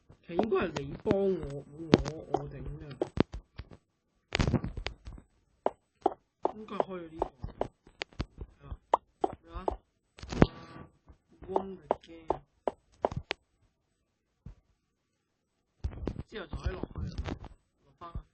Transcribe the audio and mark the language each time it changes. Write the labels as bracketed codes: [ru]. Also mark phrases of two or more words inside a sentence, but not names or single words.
[yue] 其實應該係你幫我整嘅，應該係開咗呢個。 [en] 係嘛？Won the game。 [yue] 之後就可以落去，落翻去。